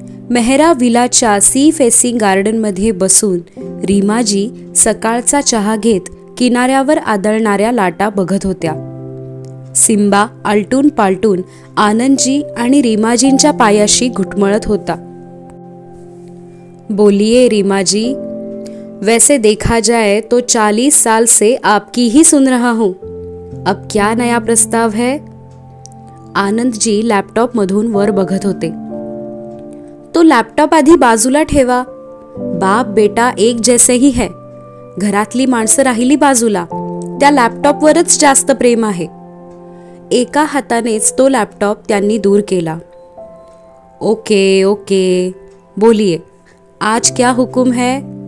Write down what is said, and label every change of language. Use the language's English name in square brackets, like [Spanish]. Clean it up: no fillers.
[Marathi] Mehra विलाच्या sea facing गार्डनमध्ये बसून रीमाजी सकाळचा चहा घेत किनाऱ्यावर आदळणाऱ्या लाटा बघत होत्या. सिम्बा आलटून पालटून आनंदजी आणि रीमाजींच्या पायाशी घुटमळत होता. [Hindi] बोलिए रीमाजी, वैसे देखा जाए तो 40 साल से आपकी ही सुन रहा हूँ. अब क्या नया प्रस्ताव है? [Marathi] आनंदजी लॅपटॉप मधून वर बघत होते. तो लॅपटॉप आधी बाजूला ठेवा. [Hindi] बाप बेटा एक जैसे ही है. [Marathi] घरातली माणसं राहिली बाजूला, त्या लॅपटॉपवरच जास्त प्रेम आहे. एका हातानेच तो लॅपटॉप त्यांनी दूर केला. [Hindi] ओके ओके, बोलिए, आज क्या हुकुम है?